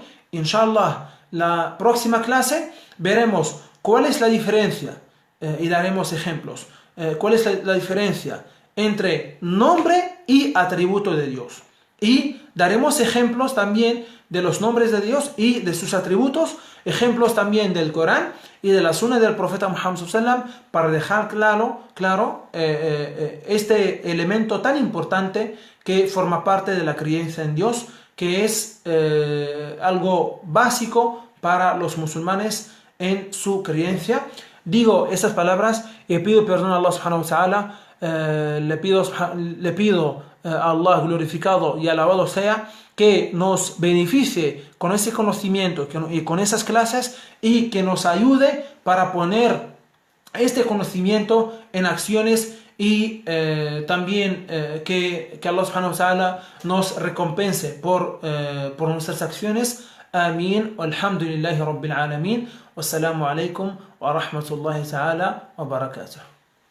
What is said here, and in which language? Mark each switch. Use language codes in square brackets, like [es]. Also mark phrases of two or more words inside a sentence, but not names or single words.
[es] Inshallah, la próxima clase veremos cuál es la diferencia y daremos ejemplos. ¿Cuál es la diferencia entre nombre y atributo de Dios? Y daremos ejemplos también de los nombres de Dios y de sus atributos, ejemplos también del Corán y de la Sunna del profeta Muhammad [ar] صلى الله عليه وسلم, [es] para dejar claro este elemento tan importante que forma parte de la creencia en Dios, que es algo básico para los musulmanes en su creencia. Digo estas palabras y pido perdón a Allah [ar] سبحانه وتعالى. [es] Le pido a Allah glorificado y alabado sea que nos beneficie con ese conocimiento y con esas clases, y que nos ayude para poner este conocimiento en acciones, y también que Allah [ar] سبحانه وتعالى [es] nos recompense por nuestras acciones. Amén. [ar] الحمد لله رب العالمين. والسلام عليكم ورحمة الله تعالى وبركاته.